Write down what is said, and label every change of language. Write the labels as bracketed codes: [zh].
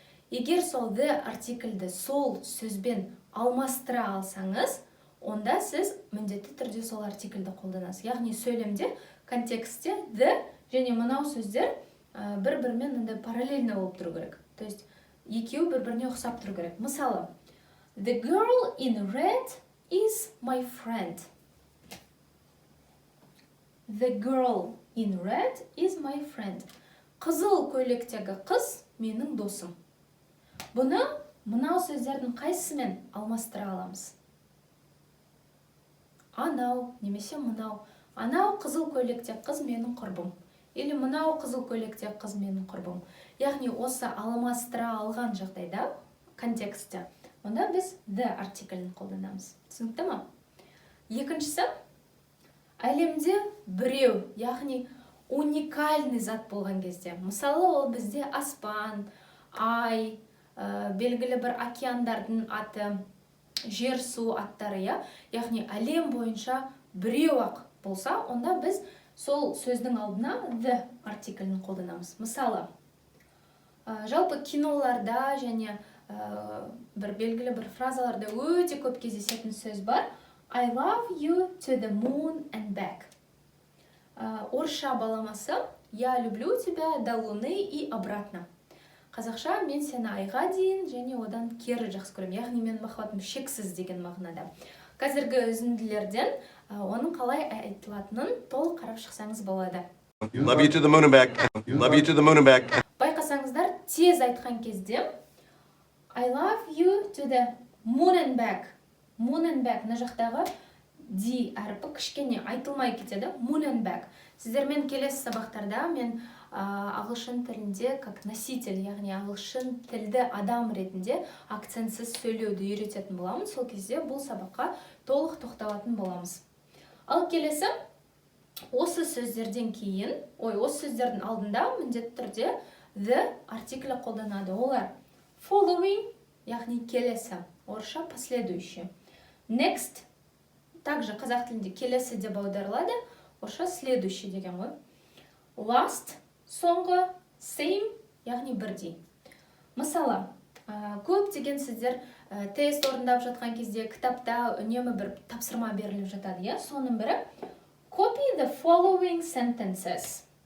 [kk] Егер сол the артиклді сол сөзбен алмастыра алсаңыз, онда сіз міндетті түрде сол артиклді қолданасыз. Яғни сөйлемде, контекстте the және мынау сөздер бір-бірімен [ru] параллельно [kk] болып тұру керек. [ru] То есть [kk] екеуі бір-біріне ұқсап тұру керек. [en] Мысалы, the girl in red is my friend. The girl in red is my friend. [kk] Қызыл көйлектегі қыз менің досым. Бұны мынау сөздердің қайсысымен алмастыра аламыз? Анау немесе мынау. Анау қызыл көйлектегі қыз менің құрбым. [ru] Или [kk] мынау қызыл көйлектегі қыз менің құрбым. Яғни осы алмастыра алған жағдайда контекстте онда біз the артиклін қолданамыз. Түсінікті ме? Екіншісі, әлемде біреу, яғни [ru] уникальный [kk] зат болған кезде. Мысалы, ол бізде аспан, ай, белгілі бір океандардың аты, жер су аттары, яғни әлем бойынша біреу-ақ болса, онда біз сол сөздің алдына the артиклін қолданамыз. Мысалы, жалпы киноларда және бір белгілі бір фразаларда өте көп кездесетін сөз бар. [en] I love you to the moon and back. [kk] Орысша баламасы [ru] я люблю тебя до луны и обратно. [kk] Қазақша мен сені айға дейін және одан кері жақсы көремін. Яғни менің махаббатым шексіз деген мағынада. Қазіргі үзінділерден оның қалай айтылатынын толық қарап шықсаңыз болады. [en] Love you to the moon and back. Love you to the moon and back. [kk] Байқасаңыздар, тез айтқан кезде [en] I love you to the moon and back. Moon and back. [kk] Мына жақтағы D әріпі кішкене айтылмай кетеді. [en] Moon and back. [kk] Сіздермен келесі сабақтарда мен ағылшын тілінде [ru] как носитель, [kk] яғни ағылшын тілді адам ретінде акцентсіз сөйлеуді үйрететін боламын. Сол кезде бұл сабаққа толық тоқталатын боламыз. Ал келесі, осы сөздерден кейін, осы сөздердің алдында міндетті түрде the артиклі қолданады. Олар following, яғни келесі, орысша [ru] последующий. [kk] Next, [ru] также [kk] қазақ тілінде келесі деп аударылады, орысша [ru] следующий [kk] деген ғой. Last, соңғы, same, яғни бірдей. Мысалы, көп деген сіздер тест орындап жатқан кезде кітапта үнемі бір тапсырма беріліп жатады. Соның бірі [en] copy the following sentences.